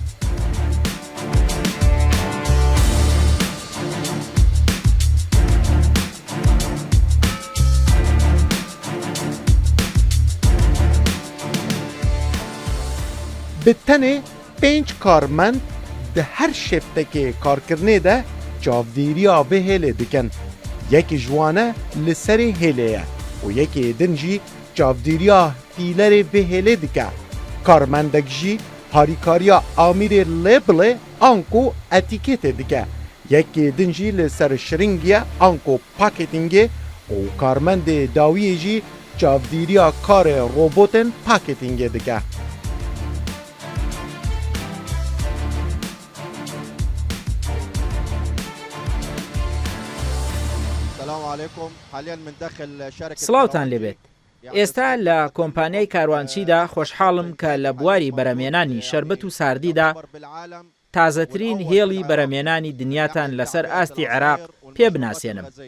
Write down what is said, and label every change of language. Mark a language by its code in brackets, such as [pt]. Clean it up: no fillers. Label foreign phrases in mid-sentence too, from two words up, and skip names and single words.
[ku] بتنێ 5 کارمەند di her şeftekê karkirinê de çavdêriya vê hêlê dikin. Yekê ji wan e li serê hêlê ye û yekê din jî çavdêriya fîlerê vê hêlê dike. Karmendek jî harîkariya amîrê labelê anko etîketê dike. Yekê din jî li ser şiringiye anko paketingê û karmendê dawiyê jî çavdêriya karê robotên paketingê dike. [ckb] سڵاوتان لێبێت. ئێستا لە کۆمپانیای کاروانچیدا خۆشحاڵم کە لە بواری بەرەمێنانی شەربەت و ساردیدا تازەترین هێڵی بەرەمێنانی دنیاتان لەسەر ئاستی عێراق پێ بناسێنم.